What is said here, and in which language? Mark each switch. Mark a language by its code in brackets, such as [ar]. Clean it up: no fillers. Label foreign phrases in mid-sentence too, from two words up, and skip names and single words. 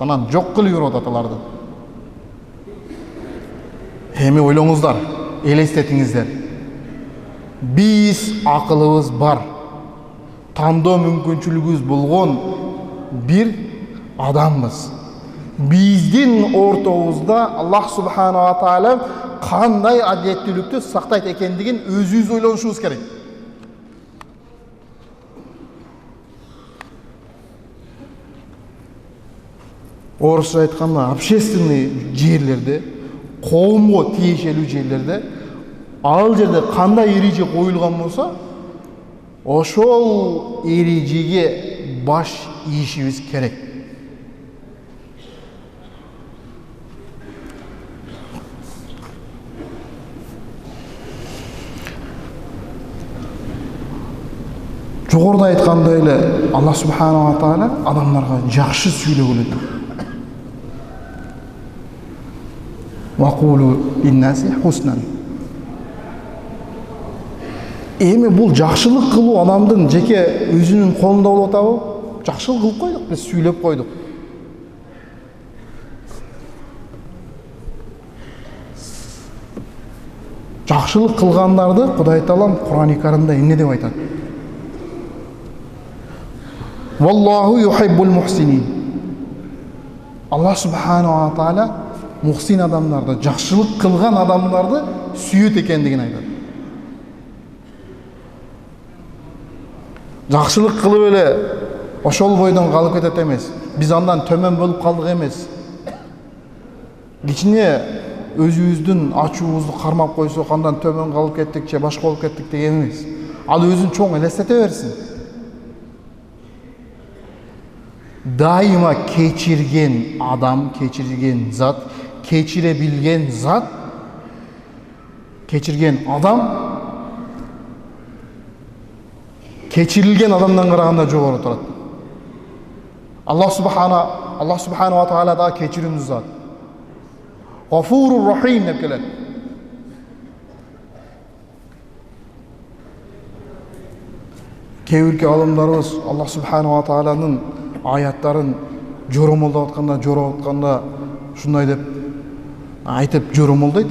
[ky] Анан жок кылып юрүп атат аларды. Эми ойлоңуздар, элестетиңиздер. Биз акылыбыз бар, тандоо мүмкүнчүлүгүбүз болгон бир адамбыз. Биздин ортобузда [ar] الله سبحانه وتعالى [ky] кандай адилеттүүлүктү сактайт экендигин өзүбүз ойлонушубуз керек. Орысча айтканда, общественный жерлерде, коомго тиешелүү жерлерде, ал жерде кандай эреже коюлган болсо, ошол эрежеге баш ийишибиз керек. Жогоруда айткандай эле [ar] الله سبحانه وتعالى [ky] адамдарга жакшы сүйлөгөн эле. [ar] وقولوا للناس حسنا. [ky] Эми бул жакшылык кылуу адамдын жеке өзүнүн колунда болуп атабы? Жакшылык кылып койдук, биз сүйлөп койдук. Жакшылык кылгандарды Кудай Таалам Кур'ан-ы Каримде эмне деп айтат? [ar] والله يحب المحسنين. الله سبحانه وتعالى [ky] мухсин адамдарды, жакшылык кылган адамдарды сүйөт экендигин айтат. Жакшылык кылып эле ошол бойдон калып кетет эмес. Биз андан төмөн болуп калдык эмес. Кичине өзүбүздүн ачуубузду кармап койсок, андан төмөн калып кеттик же башка болуп кеттик деген эмес. Ал өзүн чоң элестете берсин. Дайыма кечирген адам, кечирген зат, кечире билген зат, кечирген адам кечирилген адамдан караганда жогору турат. [ar] الله سبحانه وتعالى [ky] да кечиримдүү зат. [ar] غفور رحيم [ky] деп келет. Кээ бирки алымдарыбыз [ar] الله سبحانه وتعالى [ky] аяттарын жоромолдоп атканда ушундай деп айтып жоромолдойт.